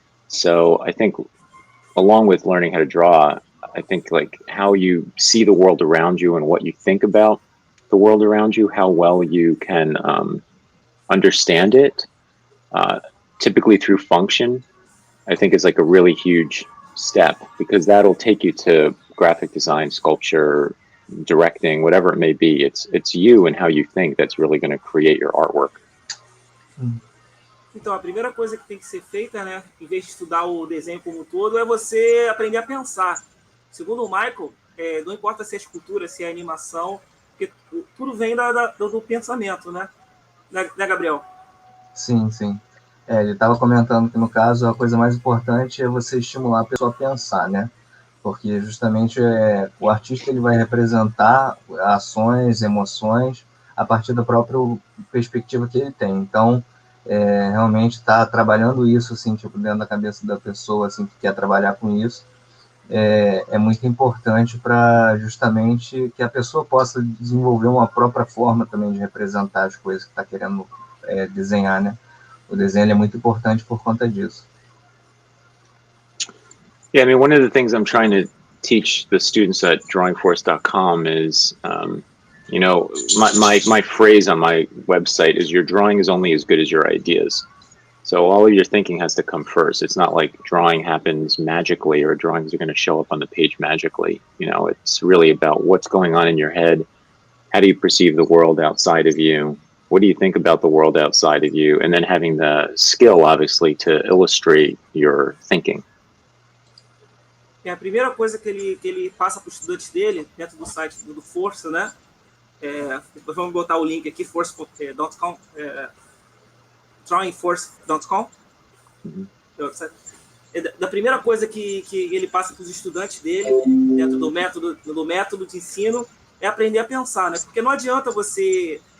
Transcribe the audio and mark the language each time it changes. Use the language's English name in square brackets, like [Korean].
[English] So I think along with learning how to draw, I think like how you see the world around you and what you think about the world around you, how well you can understand it, typically through function, I think is like a really huge step, because that'll take you to graphic design, sculpture, directing, whatever it may be. It's you and how you think that's really going to create your artwork. [Portuguese] Então, a primeira coisa que tem que ser feita, né, em vez de estudar o desenho como um todo, é você aprender a pensar. Segundo o Michael, não importa se é escultura, se é animação, porque tudo vem do pensamento, né? Né, Gabriel? Sim. Ele estava comentando que, no caso, a coisa mais importante é você estimular a pessoa a pensar, né? Porque justamente o artista ele vai representar ações, emoções, a partir da própria perspectiva que ele tem. Então, realmente está trabalhando isso, assim, tipo, dentro da cabeça da pessoa, assim, que quer trabalhar com isso, é muito importante para justamente que a pessoa possa desenvolver uma própria forma também de representar as coisas que está querendo desenhar, né? O desenho é muito importante por conta disso. [English] Yeah, I mean, one of the things I'm trying to teach the students at drawingforce.com is, you know, my phrase on my website is your drawing is only as good as your ideas. So all of your thinking has to come first. It's not like drawing happens magically or drawings are going to show up on the page magically. You know, it's really about what's going on in your head. How do you perceive the world outside of you? What do you think about the world outside of you? And then having the skill, obviously, to illustrate your thinking. [Portuguese] A primeira coisa que ele passa para os estudantes dele, dentro do site do Força, né? Vamos botar o link aqui, force.com, drawingforce.com. Da primeira coisa que ele passa para os estudantes dele, dentro do método de ensino, é aprender a pensar, né? Porque não adianta você